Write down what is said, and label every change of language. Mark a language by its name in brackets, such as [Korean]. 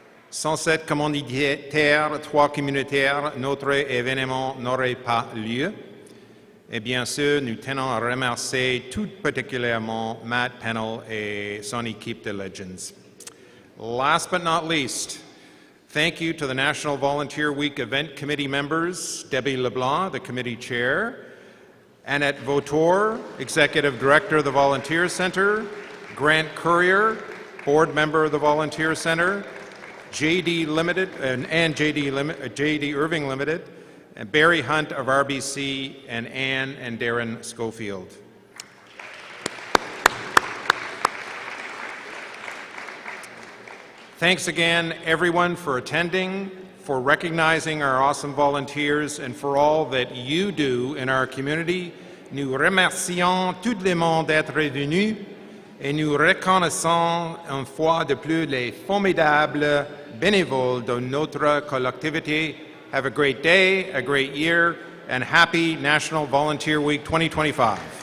[French] Sans cette commanditaire, trois communautaires, notre événement n'aurait pas lieu. Et bien sûr, nous tenons à remercier tout particulièrement Matt Pennell et son équipe de Legends. [English] Last but not least, thank you to the National Volunteer Week Event Committee members, Debbie LeBlanc, the committee chair, Annette Vautour, Executive Director of the Volunteer Center, Grant Courier, Board Member of the Volunteer Center, JD Limited and JD Irving Limited, and Barry Hunt of RBC, and Ann and Darren Schofield. Thanks again, everyone, for attending, for recognizing our awesome volunteers, and for all that you do in our community. [French] Nous remercions tout le monde d'être venu et nous reconnaissons une fois de plus les formidables bénévoles de notre collectivité. [English] Have a great day, a great year, and happy National Volunteer Week 2025.